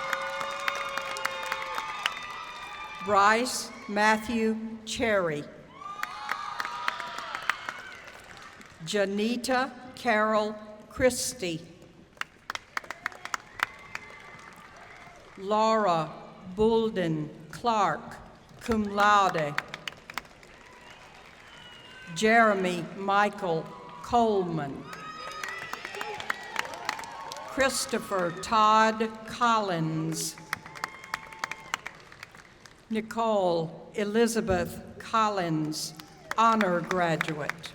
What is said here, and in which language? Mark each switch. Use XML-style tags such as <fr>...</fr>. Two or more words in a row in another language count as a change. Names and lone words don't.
<en>Bryce Matthew Cherry. Janita Carol Christie. Laura Bulden Clark,</en> <la>cum laude.</la> <en>Jeremy Michael Coleman. Christopher Todd Collins. Nicole Elizabeth Collins, honor graduate.</en>